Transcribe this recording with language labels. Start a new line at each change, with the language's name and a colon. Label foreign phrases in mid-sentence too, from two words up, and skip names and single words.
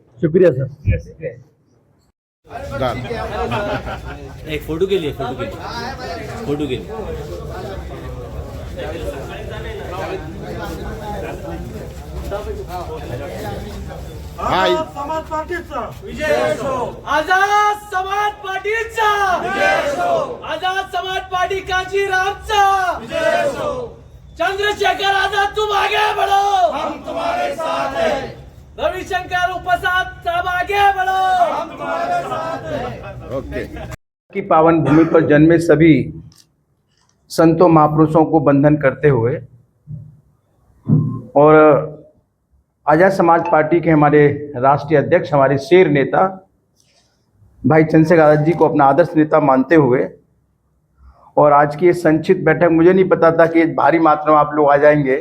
Hindi: शुक्रिया सर। एक फोटो के लिए, फोटो के लिए, फोटो के लिए।
Marathi: समाज पार्टीचा विजय असो, आझाद समाज पार्टीचा विजय असो, आझाद समाज पार्टी कांचीरामचा विजय असो।
Hindi: चंद्रशेखर आजाद तुम आगे बढ़ो, हम तुम्हारे साथ हैं। रविशंकर प्रसाद सब आगे बढ़ो, हम तुम्हारे साथ हैं। ओके। की पावन भूमि पर जन्मे सभी संतों महापुरुषों को वंदन करते हुए और आजाद समाज पार्टी के हमारे राष्ट्रीय अध्यक्ष, हमारे शेर नेता भाई चंद्रशेखर आजाद जी को अपना आदर्श नेता मानते हुए और आज की ये संक्षिप्त बैठक, मुझे नहीं पता था कि भारी मात्रा में आप लोग आ जाएंगे।